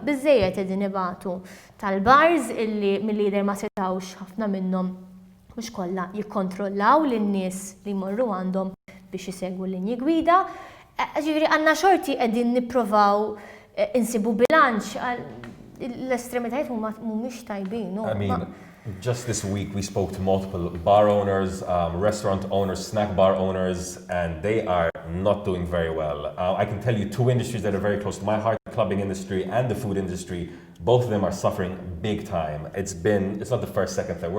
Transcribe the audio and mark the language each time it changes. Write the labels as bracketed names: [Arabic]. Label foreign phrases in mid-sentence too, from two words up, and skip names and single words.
[Maltese] Biżżejjed qegħdin ibatu tal-bars illi mill-lider ma setgħux ħafna minnhom mhux kollha jikkontrollaw lin-nies li jmorru għandhom biex isegwu l-linji gwida. Ġifieri għandna xorti qegħdin nippruvaw insibu bilanċ l-estremitajiet mhumiex tajbin. [English] I mean, just this week we spoke to multiple bar owners, restaurant owners, snack bar owners, and they are not doing very well. I can tell you two industries that are very close to my heart, the clubbing industry and the food industry. Both of them are suffering big time. It's not the first, second, third.